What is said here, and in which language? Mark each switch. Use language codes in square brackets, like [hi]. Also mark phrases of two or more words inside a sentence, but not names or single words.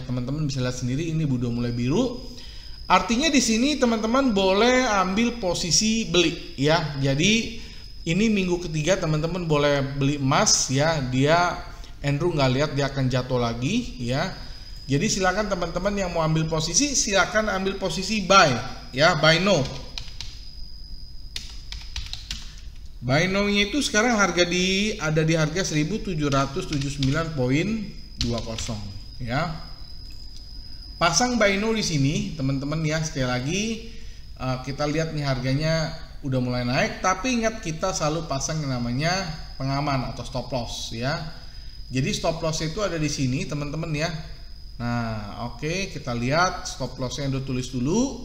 [id] Teman-teman bisa lihat sendiri ini udah mulai biru. Artinya di sini teman-teman boleh ambil posisi beli ya. Jadi ini minggu ketiga teman-teman boleh beli emas ya. Dia Andrew nggak lihat dia akan jatuh lagi ya. Jadi silakan teman-teman yang mau ambil posisi silakan ambil posisi buy ya, [en] buy now. Buy now- [id] nya itu sekarang ada di harga 1779.20 ya. Pasang [en] buy now [id] di sini teman-teman ya. Sekali lagi kita lihat nih harganya udah mulai naik, tapi ingat kita selalu pasang yang namanya pengaman atau [en] stop loss [id] ya. Jadi [en] stop loss [id] itu ada di sini teman-teman ya. Nah oke, kita lihat stop lossnya udah tulis dulu.